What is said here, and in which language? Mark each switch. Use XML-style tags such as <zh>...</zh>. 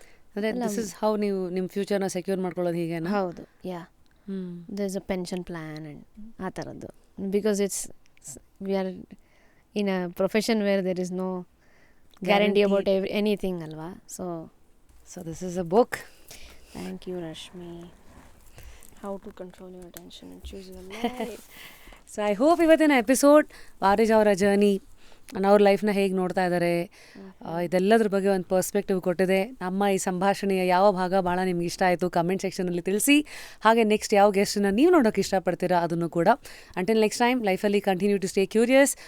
<kn>ಅಂದರೆ</kn> <en>this is how</en> <kn>ನೀವು ನಿಮ್ಮ ಫ್ಯೂಚರ್ನ ಸೆಕ್ಯೂರ್ ಮಾಡ್ಕೊಳ್ಳೋದು, ಹೀಗೇನಾ? ಹೌದು, ಯಾ.</kn> <en>there is a pension plan and</en> <kn>ಆ ಥರದ್ದು.</kn> <en>Because we are in a profession where there is no guarantee about anything ಅಲ್ವಾ. So this is a book. Thank you, Rashmi. How to control your attention and choose your life. So I hope</en> <kn>ಇವತ್ತಿನ episode ವಾರಿಜ್ ಅವರ journey, ಅವ್ರ ಲೈಫ್ನ ಹೇಗೆ ನೋಡ್ತಾ ಇದ್ದಾರೆ, ಇದೆಲ್ಲದ್ರ ಬಗ್ಗೆ ಒಂದು perspective ಕೊಟ್ಟಿದೆ. ನಮ್ಮ ಈ ಸಂಭಾಷಣೆಯ ಯಾವ ಭಾಗ ಭಾಳ ನಿಮ್ಗೆ ಇಷ್ಟ ಆಯಿತು ಕಮೆಂಟ್ ಸೆಕ್ಷನಲ್ಲಿ ತಿಳಿಸಿ. ಹಾಗೆ ನೆಕ್ಸ್ಟ್ ಯಾವ ಗೆಸ್ಟನ್ನ ನೀವು ನೋಡೋಕ್ಕೆ ಇಷ್ಟಪಡ್ತೀರಾ ಅದನ್ನು ಕೂಡ.</kn> <en>until next time,</en> <kn>ಲೈಫಲ್ಲಿ</kn> <en>Continue to stay curious.</en>